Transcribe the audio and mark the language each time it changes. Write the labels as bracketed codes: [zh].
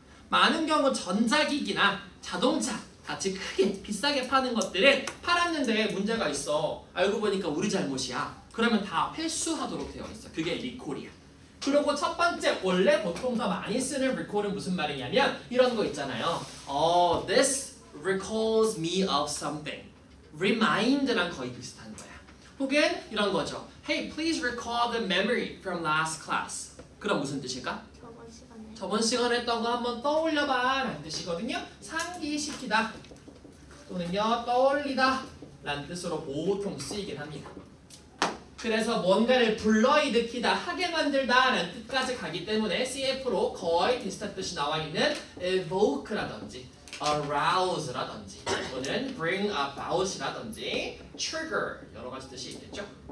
[ko] 많은 경우 전자기기나 자동차 같이 크게 비싸게 파는 것들은 팔았는데 문제가 있어. 알고 보니까 우리 잘못이야. 그러면 다 회수하도록 되어 있어. 그게 리콜이야. 그리고 첫 번째 원래 보통 더 많이 쓰는 recall은 무슨 말이냐면 이런 거 있잖아요. [en] This recalls me of something. [ko] remind랑 거의 비슷한 거야. 혹은 이런 거죠. [en] Hey, please recall the memory from last class. [ko] 그럼 무슨 뜻일까? 저번 시간에 했던 거 한번 떠올려봐 라는 뜻이거든요. 상기시키다 또는요 떠올리다 라는 뜻으로 보통 쓰이긴 합니다. 그래서 뭔가를 불러일으키다, 하게 만들다 라는 뜻까지 가기 때문에 CF로 거의 비슷한 뜻이 나와 있는 evoke라든지 arouse라든지 또는 bring about이라든지 trigger 여러 가지 뜻이 있겠죠.